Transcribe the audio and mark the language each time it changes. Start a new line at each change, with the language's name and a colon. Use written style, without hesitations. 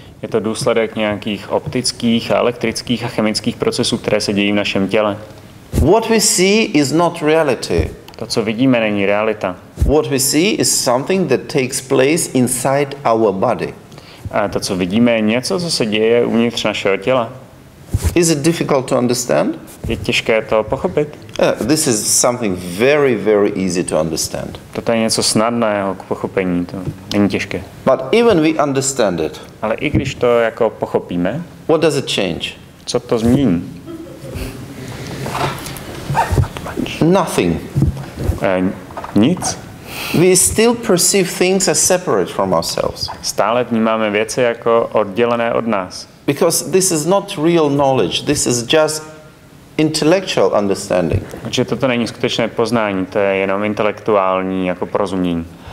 Czech: Je to důsledek nějakých optických, elektrických a chemických procesů, které se dějí v našem těle.
English: What we see is not reality.
Czech: To, co vidíme, není realita.
English: What we see is something that takes place inside our body.
Czech: A to, co vidíme, je něco, co se děje uvnitř našeho těla.
English: Is it difficult to understand?
Czech: Je těžké to pochopit.
English: This is something very, very easy to understand.
Czech: Toto je něco snadného k pochopení, to není těžké.
English: But even we understand it,
Czech: Ale i když to jako pochopíme,
English: what does it change?
Czech: co to změní?
English: Nothing.
Czech: Nic.
English: We still perceive things as separate from ourselves.
Czech: Stále vnímáme věci jako oddělené od nás.
English: Because this is not real knowledge. This is just intellectual understanding.
Czech: Protože toto není skutečné poznání, to je jenom intelektuální jako porozumění.